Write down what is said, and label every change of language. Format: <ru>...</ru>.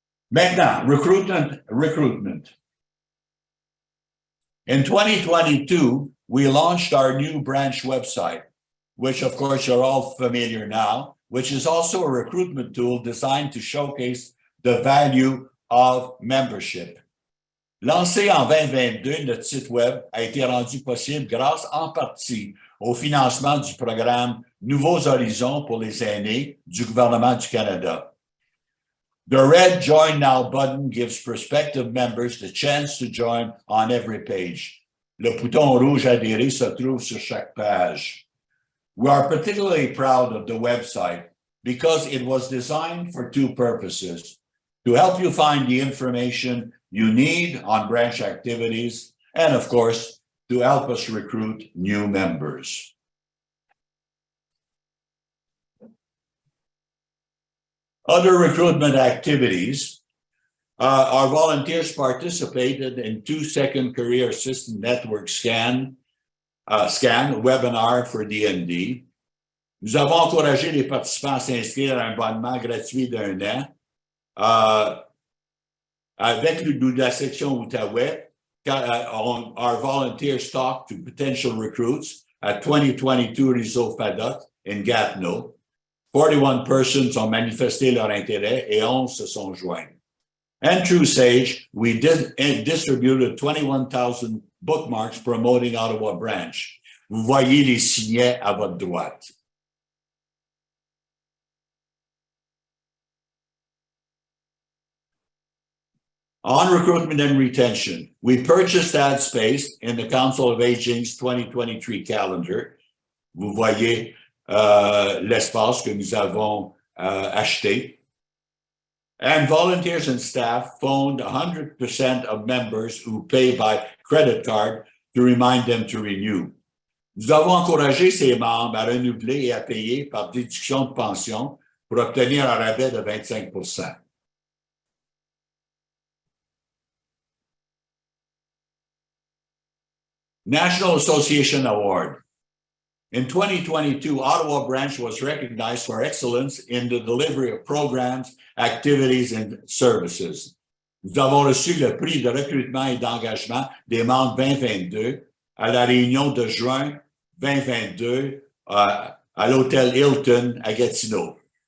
<fr>Maintenant,</fr> <en>recruitment. In 2022, we launched our new branch website, which of course you're all familiar now, which is also a recruitment tool designed to showcase the value of membership.</en> <fr>Lancé en 2022, notre site web a été rendu possible grâce en partie au financement du programme Nouveaux Horizons pour les aînés du gouvernement du Canada.</fr> <en>The red Join Now button gives prospective members the chance to join on every page.</en> <fr>Le bouton rouge adhérer se trouve sur chaque page.</fr> <en>We are particularly proud of the website because it was designed for 2 purposes: to help you find the information you need on branch activities, and of course, to help us recruit new members. Other recruitment activities, our volunteers participated in 2 Second Career Assistant Network scan webinar for DND.</en> <fr>Nous avons encouragé les participants à s'inscrire à un abonnement gratuit d'1 an. Avec la section Outaouais,</fr> <en>our volunteers talked to potential recruits at 2022 Réseau FADOC in Gatineau. 41 persons</en> <fr>ont manifesté leur intérêt et 11 se sont joints.</fr> <en>And through Sage, we distributed 21,000 bookmarks promoting Ottawa Branch.</en> <fr>Vous voyez les signets à votre droite.</fr> <en>On recruitment and retention, we purchased ad space in the Council of Aging's 2023 calendar.</en> <fr>Vous voyez l'espace que nous avons acheté.</fr> <en>And volunteers and staff phoned 100% of members who pay by credit card to remind them to renew.</en> <fr>Nous avons encouragé ces membres à renouveler et à payer par déduction de pension pour obtenir un rabais de 25%.</fr> <en>National Association Award. In 2022, Ottawa Branch was recognized for excellence in the delivery of programs, activities, and services.</en> <fr>Nous avons reçu le prix de recrutement et d'engagement des membres 2022 à la réunion de juin 2022 à l'hôtel Hilton à Gatineau.</fr>